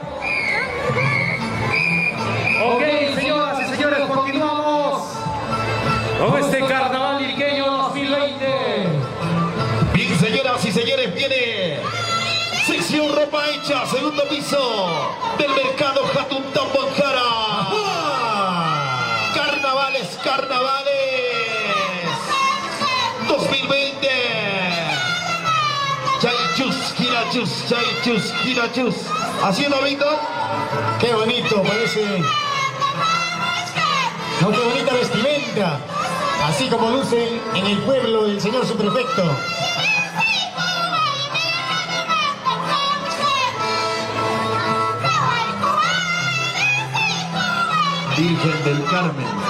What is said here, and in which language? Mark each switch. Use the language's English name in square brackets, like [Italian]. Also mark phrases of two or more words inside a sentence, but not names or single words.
[Spanish] Ok, señoras y señores, continuamos con este carnaval liriqueño 2020. Bien, señoras y señores, viene sección ropa hecha, segundo piso del mercado Jatuntambo Anjara. Carnavales, carnavales 2020. [Quechua] Chaychus, kirachus, chaychus, kirachus. [Spanish] ¿Haciendo, Víctor? Qué bonito, parece. No, qué bonita vestimenta. Así como luce en el pueblo del señor subprefecto. Virgen del Carmen.